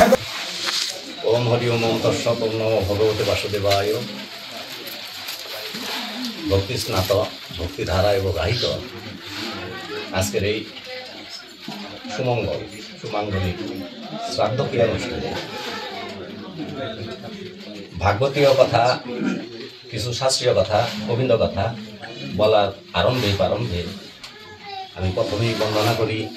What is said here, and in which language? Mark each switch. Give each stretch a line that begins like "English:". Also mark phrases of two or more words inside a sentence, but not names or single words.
Sanskrit: ওম হরি ওম তস্মাৎ ওম নমো ভগবতে বাসুদেবায়।
Bangla: ভক্তি স্নাত ভক্তিধারা এবং গাহিত আজকের এই সুমাঙ্গলিক শ্রাদ্ধ ক্রিয়া অনুষ্ঠানে ভাগবতীয় কথা, কিছু শাস্ত্রীয় কথা, গোবিন্দ কথা বলার প্রারম্ভে আমি প্রথমেই বন্দনা করি